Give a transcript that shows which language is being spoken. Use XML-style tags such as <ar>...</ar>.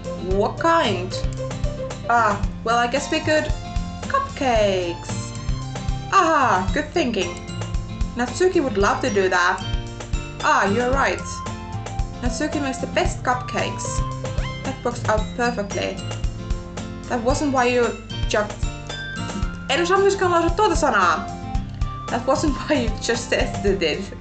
<en>What kind? Well, I guess we could... Cupcakes! Good thinking. Natsuki would love to do that. You're right. Natsuki makes the best cupcakes. That works out perfectly. That wasn't why you jumped...</en> <fi>En osaa myöskään lausua tuota sanaa.</fi> <en>That wasn't why you just tested it.</en>